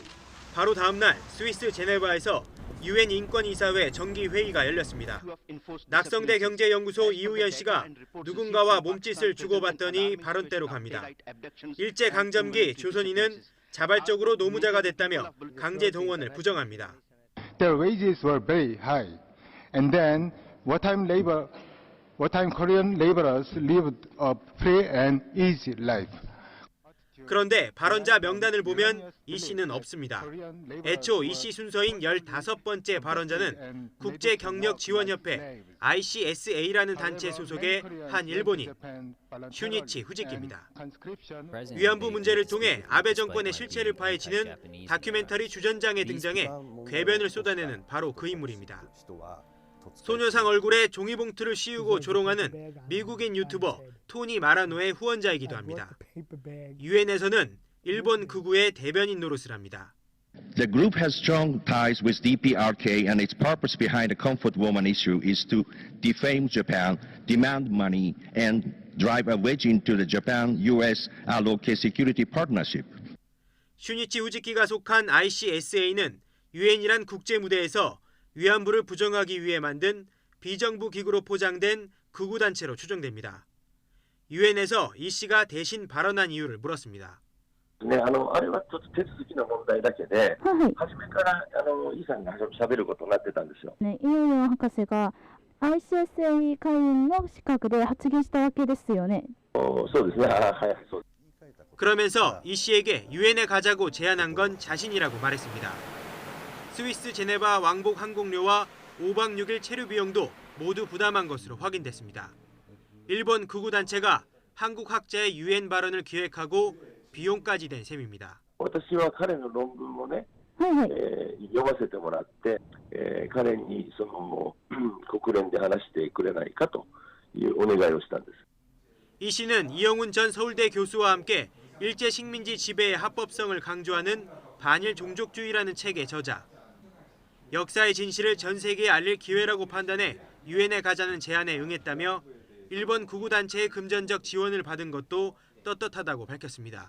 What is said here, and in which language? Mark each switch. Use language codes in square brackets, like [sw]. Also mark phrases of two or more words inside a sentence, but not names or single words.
[ko] 바로 다음 날 스위스 제네바에서 유엔 인권이사회 정기회의가 열렸습니다. 낙성대 경제연구소 이우연 씨가 누군가와 몸짓을 주고받더니 발언대로 갑니다. 일제강점기 조선인은 자발적으로 노무자가 됐다며 강제 동원을 부정합니다. [en] Their wages were very high, and then wartime Korean laborers lived a free and easy life. [ko] 그런데 발언자 명단을 보면 이 씨는 없습니다. 애초 이 씨 순서인 15번째 발언자는 국제경력지원협회 ICSA라는 단체 소속의 한 일본인, 슈니치 후지키입니다. 위안부 문제를 통해 아베 정권의 실체를 파헤치는 다큐멘터리 주전장에 등장해 궤변을 쏟아내는 바로 그 인물입니다. 소녀상 얼굴에 종이봉투를 씌우고 조롱하는 미국인 유튜버 토니 마라노의 후원자이기도 합니다. 유엔에서는 일본 극우의 대변인 노릇을 합니다. [en] The group has strong ties with DPRK and its purpose behind the comfort woman issue is to defame Japan, demand money and drive a wedge into the Japan-US allocated security partnership. [ko] 슈니치 후지키가 속한 ICSA는 유엔이란 국제 무대에서 위안부를 부정하기 위해 만든 비정부 기구로 포장된 극우 단체로 추정됩니다. 유엔에서 이 씨가 대신 발언한 이유를 물었습니다. [ja] あれはちょっと手続きの問題だけで、初めからイさんが喋ることになってたんですよ。イウヨン博士が ICSA 会員の資格で発言したわけですよね。そうですね。はい、そう。 [ko] 그러면서 이 씨에게 유엔에 가자고 제안한 건 자신이라고 말했습니다. 스위스 제네바 왕복 항공료와 5박 6일 체류 비용도 모두 부담한 것으로 확인됐습니다. 일본 극우 단체가 한국 학자의 유엔 발언을 기획하고 비용까지 된 셈입니다. [ja] 私は彼の論文をね、読ませてもらって、彼にその国連で話してくれないかというお願いをしたんです。 [ko] 이 씨는 이영훈 전 서울대 교수와 함께 일제 식민지 지배의 합법성을 강조하는 반일 종족주의라는 책의 저자. 역사의 진실을 전 세계에 알릴 기회라고 판단해 유엔에 가자는 제안에 응했다며 일본 극우 단체의 금전적 지원을 받은 것도 떳떳하다고 밝혔습니다.